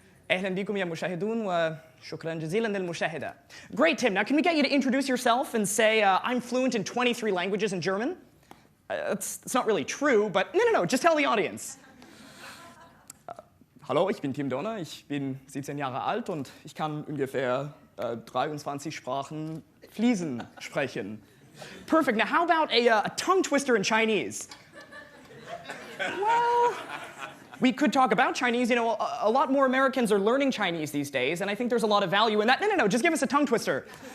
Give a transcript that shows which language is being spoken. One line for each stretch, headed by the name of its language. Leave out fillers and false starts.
English: أهلا بكم يا مشاهدون وشكرا جزيلا للمشاهدة. Great, Tim. Now, can we get you to introduce yourself and say, I'm fluent in 23 languages in German? It's not really true, but no, just tell the audience.
German: Hallo, ich bin Tim Doner, ich bin 17 Jahre alt und ich kann ungefähr 23 Sprachen fließend sprechen.
English: Perfect. Now, how about a tongue twister in Chinese? Well, we could talk about Chinese. You know, a lot more Americans are learning Chinese these days, and I think there's a lot of value in that. No, just give us a tongue twister.